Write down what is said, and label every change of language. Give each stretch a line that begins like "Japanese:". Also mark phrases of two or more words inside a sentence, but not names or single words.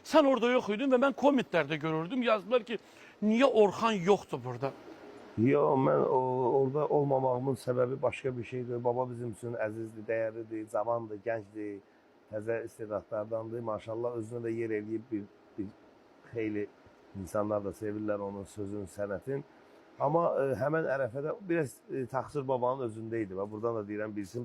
Azerbaijani: Sen orada yok idin ve ben kommentlerde görürdüm. Yazdılar ki niye Orhan yoktu burada? Yo, mən orada olmamağımın səbəbi başqa bir şeydir. Baba bizim üçün əzizdir, dəyərlidir, cavandır, gəncdir, təzə istedadlardandır. Maşallah özünə də yer eləyib bir xeyli insanlar da sevirlər onun sözün, sənətin. Amma həmən ərəfədə biraz təqsir babanın özündə idi və buradan da deyirəm bilsin.